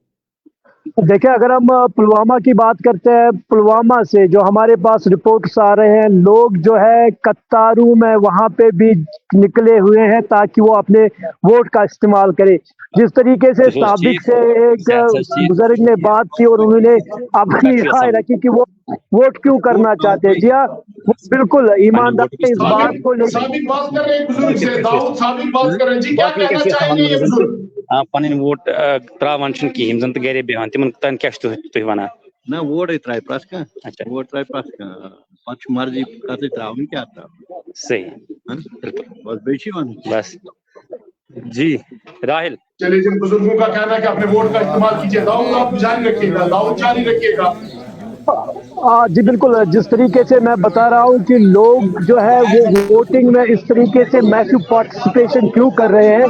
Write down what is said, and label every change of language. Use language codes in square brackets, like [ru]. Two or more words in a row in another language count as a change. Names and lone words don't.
[ur] دیکھیں اگر ہم پلوامہ کی بات کرتے ہیں, پلوامہ سے جو ہمارے پاس رپورٹس آ رہے ہیں, لوگ جو ہے قطاروں میں وہاں پہ بھی نکلے ہوئے ہیں تاکہ وہ اپنے ووٹ کا استعمال کرے. جس طریقے سے سابق سے ایک بزرگ نے بات کی اور انہوں نے اپنی رائے رکھی کہ وہ ووٹ کیوں کرنا چاہتے ہیں. جی ہاں بالکل ایماندار اس بات کو سابق بات کر رہے ہیں بزرگ سے, داؤد سابق بات کر رہے ہیں جی, کیا کہنا چاہیں گے یہ بزرگ؟ [ks] پنٕنۍ ووٹ ترٛاوان چھِنہٕ کِہیٖنۍ, یِم زن تہٕ گرے بیٚہوان, تِمن تام کیٛاہ چھُ تُہۍ وَنان؟ نہ ووٹے ترٛایہِ پرٛٮ۪تھ کانٛہہ, اچھا ووٹ ترٛایہِ پرٛٮ۪تھ کانٛہہ, پتہٕ چھُ مرضی کَتٕے ترٛاوٕنۍ کیٛاہ ترٛاوُن. صحیح بس بیٚیہِ چھُے وَنُن بس. جی راہل. [ur] چلیے جن بزرگوں کا کہنا ہے کہ اپنے ووٹ کا استعمال کیجیے. داؤد آپ جاری رکھیے گا, داؤد جاری رکھیے گا. جی بالکل, جس طریقے سے میں بتا رہا ہوں کہ لوگ جو ہے وہ ووٹنگ میں اس طریقے سے [en] massive participation [ur] کیوں کر رہے ہیں.